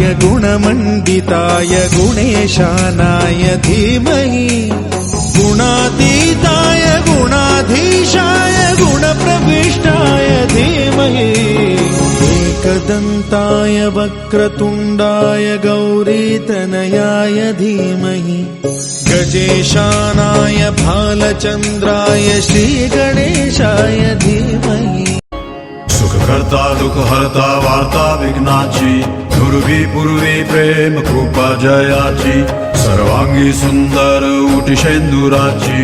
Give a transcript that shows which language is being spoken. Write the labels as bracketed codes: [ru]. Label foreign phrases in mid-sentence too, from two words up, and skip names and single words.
[sa] गुणमण्डिताय गुणेशानाय धीमहि गुणातीताय गुणाधीशाय गुणप्रविष्टाय धीमहि एकदन्ताय वक्रतुण्डाय गौरीतनयाय धीमहि गजेशानाय भालचन्द्राय श्रीगणेशाय धीमहि [mr] सुखकर्ता दुःखहर्ता वार्ता विघ्नाची दुर्वी पूर्वी प्रेम कृपा जयाची सर्वांगी सुंदर उटिशेंदुराची